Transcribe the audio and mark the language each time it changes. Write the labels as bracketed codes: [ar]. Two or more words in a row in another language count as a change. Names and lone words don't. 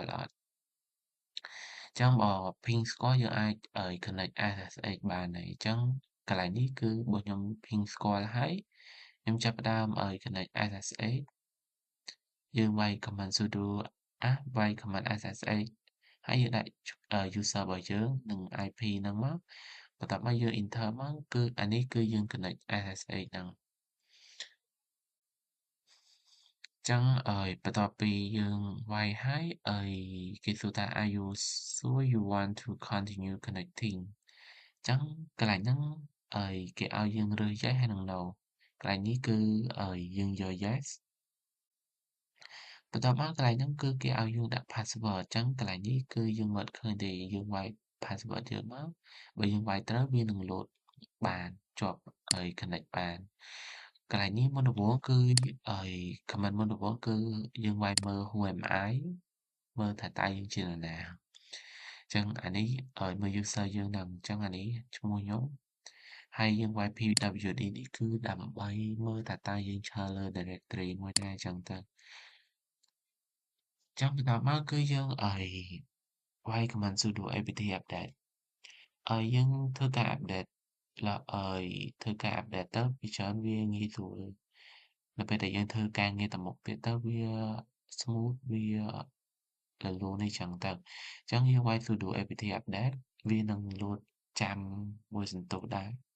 [km] អត់អញ្ចឹងបើ ping ស្គាល់យើងអាច [en] connect SSH [km] បានហើយអញ្ចឹងកន្លែងនេះគឺបើខ្ញុំ ping ស្គាល់ហើយខ្ញុំចាប់ផ្ដើម [en] connect SSH [km] យើងវាយ [en] command sudo [km] វាយ [en] command SSH [km] ហើយយើងដាក់user របស់យើងនិង IP ហ្នឹងមកបន្ទាប់មកយើង enter មកគឺអានេះគឺយើង [en] connect SSH [km] ហ្នឹង អញ្ចឹងបន្ទាប់ពីយើងវាយហើយគេសួរថា [en] Are you sure you want to continue connecting [km] អញ្ចឹងកន្លែងហ្នឹងគេឲ្យយើងរើស yes ហើយនិង no កន្លែងនេះគឺយើងយក yes បន្ទាប់មកកន្លែងហ្នឹងគឺគេឲ្យយើងដាក់ password អញ្ចឹងកន្លែងនេះគឺយើងមិនឃើញទេយើងវាយ password យើង មកបើយើងវាយត្រូវវានឹង load បានជាប់ connect បានកន្លែងនេះមុនដំបូងគឺcomment មុនដំបូងគឺយើងវាយមើល [en] who am I [km] មើលថាតើយើងជានរណាអញ្ចឹងអានេះមើល user យើងហ្នឹងអញ្ចឹងអានេះឈ្មោះខ្ញុំហើយយើងវាយ pwd នេះគឺដើម្បីមើលថាតើយើងឆ្លលើ directory មួយណាអញ្ចឹងទៅ ចាំបន្ទាប់មកគឺយើងវាយ [en] command sudo apt update [km] យើងធ្វើការ update ធ្វើការ update ទៅវាច្រើនវាងាយស្រួលនៅពេលដែលយើងធ្វើការងារទៅមុខទៀតទៅវា smooth វារលូនអីចឹងទៅអញ្ចឹងយើងវាយ [en] sudo apt update [km] វានឹង load ចាំមួយសន្ទុះដែរ